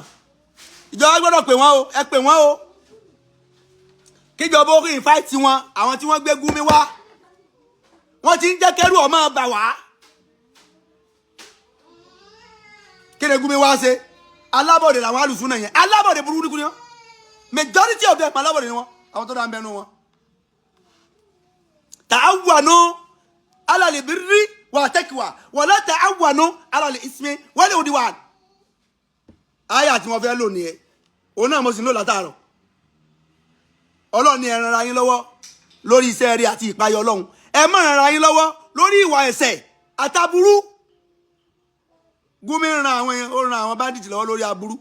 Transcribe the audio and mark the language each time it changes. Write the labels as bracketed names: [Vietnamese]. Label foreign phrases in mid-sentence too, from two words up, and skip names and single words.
[Yoruba] Ìjọba gbọ́dọ̀ pè wọ́n o. Ẹ pè wọ́n o. Kíjọba ó rí invite wọn àwọn tí wọ́n gbé Gumi wá. Wọ́n ti ń jẹ́ kẹ́rù ọmọ bà wá. Kí ni Gumi wá ṣe? Alábọ̀dé làwọn alùsùnà yẹn. Alábọ̀dé burúkú ni wọ́n. [English] Majority of them [Yoruba] alábọ̀dé ni wọ́n. Àwọn tó dá ń bẹnu wọn. [Arabic] تعاونوا على البر والتقوى ولا تعاونوا على الإثم والعدوان. [Yoruba] Àyà tí wọ́n fẹ́ lò nìyẹn. Òun náà mo sì ń lò látàárọ̀. Ọlọ́run ní ẹ ràn ara yín lọ́wọ́ lórí iṣẹ́ rere àti ìpayọ̀ Ọlọ́run. Ẹ má ràn ara yín lọ́wọ́ lórí ìwà ẹ̀ṣẹ̀ àtàbúrú. Gumi ran àwọn bandit lọ́wọ́ lórí aburú.